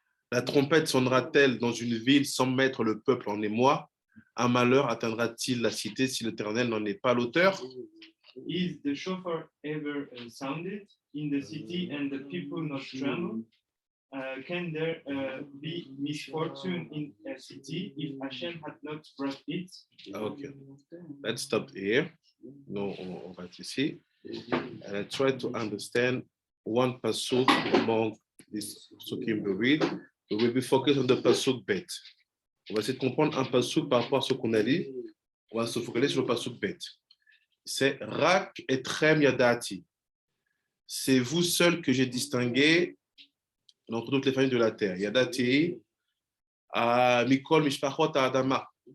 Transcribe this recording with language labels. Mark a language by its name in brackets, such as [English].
[French] La trompette sonnera-t-elle dans une ville sans mettre le peuple en émoi? Un malheur atteindra-t-il la cité si l'Éternel n'en est pas l'auteur? [English] Is the shofar ever sounded in the city and the people not tremble? Can there be misfortune in a city if Hashem had not brought it? Okay, let's stop here. No, [French] on va être ici. [English] And I try to understand one pasuk among these pasukim we read. We will be focused on the pasuk bet. [French] On va essayer de comprendre un pasuk par rapport à ce qu'on a dit. On va se focaliser sur le pasuk bet. C'est [Hebrew] Rak et Trem Yadati. [French] C'est vous seul que j'ai distingué d'entre toutes les familles de la terre. [Hebrew] Yadati, Mikol Mishpachot Adama.